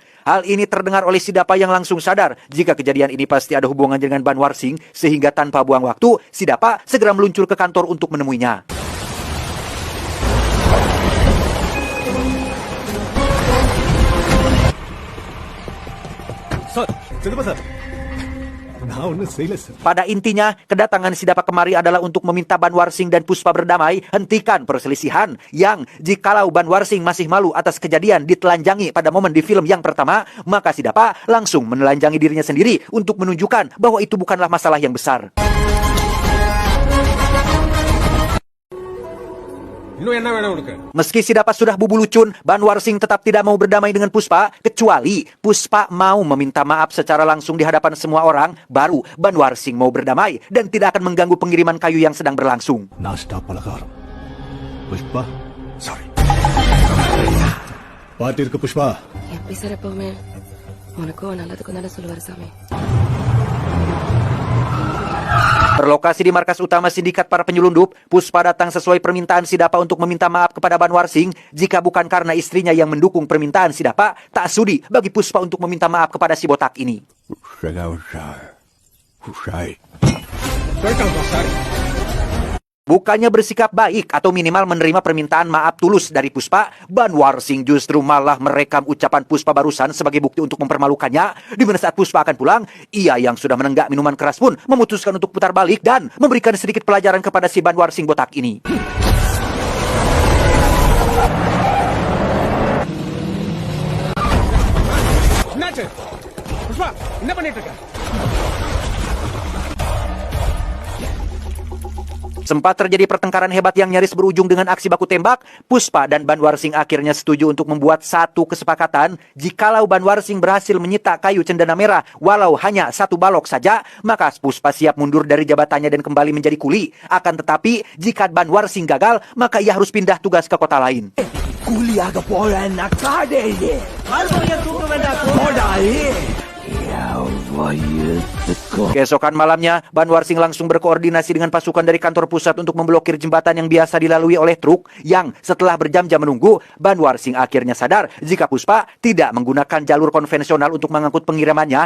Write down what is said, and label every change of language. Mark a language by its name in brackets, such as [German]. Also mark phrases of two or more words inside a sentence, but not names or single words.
[Indonesian] Hal ini terdengar oleh Sidapa yang langsung sadar jika kejadian ini pasti ada hubungan dengan Banwar Singh, sehingga tanpa buang waktu, Sidapa segera meluncur ke kantor untuk menemuinya. Sir, kenapa sir? Nah, [Tamil] ஒன்னும் செய்யல sir. [Indonesian] Pada intinya, kedatangan Sidapa kemari adalah untuk meminta Banwar Singh dan Puspa berdamai, hentikan perselisihan yang jikalau Banwar Singh masih malu atas kejadian ditelanjangi pada momen di film yang pertama, maka Sidapa langsung menelanjangi dirinya sendiri untuk menunjukkan bahwa itu bukanlah masalah yang besar. Meski Sidapa sudah bubulucun, Banwar Singh tetap tidak mau berdamai dengan Puspa, kecuali Puspa mau meminta maaf secara langsung di hadapan semua orang, baru Banwar Singh mau berdamai dan tidak akan mengganggu pengiriman kayu yang sedang berlangsung. Nasta palakaram. Pushpa, sorry. Patir ke Pushpa. [Tamil] எப்படி சார் எப்பவுமே உனக்கும் நல்லதுக்கும் தானே சொல்லுவார் சாமி. [Indonesian] Berlokasi di markas utama sindikat para penyelundup, Puspa datang sesuai permintaan Sidapa untuk meminta maaf kepada Banwar Singh. Jika bukan karena istrinya yang mendukung permintaan Sidapa, tak sudi bagi Puspa untuk meminta maaf kepada si botak ini. Bukannya bersikap baik atau minimal menerima permintaan maaf tulus dari Puspa, Banwar Singh justru malah merekam ucapan Puspa barusan sebagai bukti untuk mempermalukannya. Di mana saat Puspa akan pulang, ia yang sudah menenggak minuman keras pun memutuskan untuk putar balik dan memberikan sedikit pelajaran kepada si Banwar Singh botak ini. [Tamil] Pushpa, என்ன பண்ணிட்டு இருக்க? [Indonesian] Sempat terjadi pertengkaran hebat yang nyaris berujung dengan aksi baku tembak. Puspa dan Banwar Singh akhirnya setuju untuk membuat satu kesepakatan. Jikalau Banwar Singh berhasil menyita kayu cendana merah walau hanya 1 balok saja, maka Puspa siap mundur dari jabatannya dan kembali menjadi kuli. Akan tetapi, jika Banwar Singh gagal, maka ia harus pindah tugas ke kota lain. [Tamil] கூலியாக போறேன்னா காடேயே [Indonesian] Keesokan malamnya, Banwar Singh langsung berkoordinasi dengan pasukan dari kantor pusat untuk memblokir jembatan yang biasa dilalui oleh truk, yang setelah berjam-jam menunggu, Banwar Singh akhirnya sadar jika Puspa tidak menggunakan jalur konvensional untuk mengangkut pengirimannya.